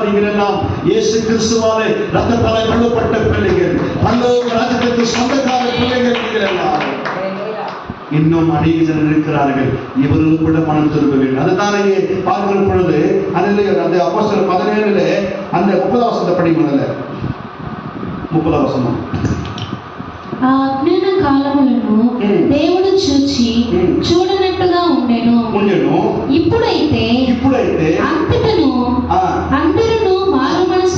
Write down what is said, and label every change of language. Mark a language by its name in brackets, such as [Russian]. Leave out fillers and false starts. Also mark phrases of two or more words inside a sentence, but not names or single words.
[Tamil] நீங்கள் எல்லாம் இயேசு கிறிஸ்துவாலே ரத்தத்தால் கழுவப்பட்ட பிள்ளைகள், பரலோக ராஜ்யத்துக்கு சொந்தக்கார பிள்ளைகள். நீங்கள் எல்லாம் இன்னும் அநேக ஜனங்கள் இருக்கிறார்கள். இவர்களும் கூட மனம் திரும்ப வேண்டும். அதுதான் இங்கே பார்க்கிற பொழுது அதில் அந்த அப்போஸ்தலர் 17 அந்த 30 வசனத்தை படிக்கிறதுல 30 வசனம். [Telugu] ఆ అజ్ఞాన కాలములను దేవుడు చూచి చూడనట్టుగా ఉండెను. ఇప్పుడైతే అంతటను అందరూ మారు